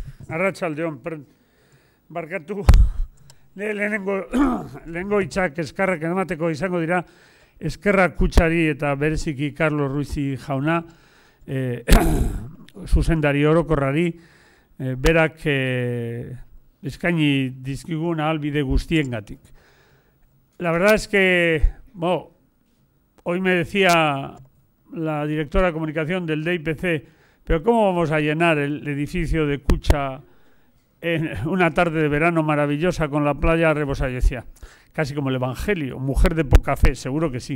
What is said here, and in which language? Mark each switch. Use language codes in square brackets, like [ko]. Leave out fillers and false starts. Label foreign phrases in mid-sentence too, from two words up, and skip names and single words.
[eu] Arratsaldeon, barkatu, lehenengo hitzak eskerrak emateko izango dira, eskerrak Kutxari eta bereziki Carlos Ruizi jauna, zuzendari orokorrari, berak eskaini dizkigun ahalbide guztiengatik. [es] La verdad es que, hoy me decía la directora de comunicación del DIPC, pero ¿cómo vamos a llenar el edificio de Kutxa en una tarde de verano maravillosa con la playa rebosa? Yo decía, casi como el Evangelio, mujer de poca fe, seguro que sí.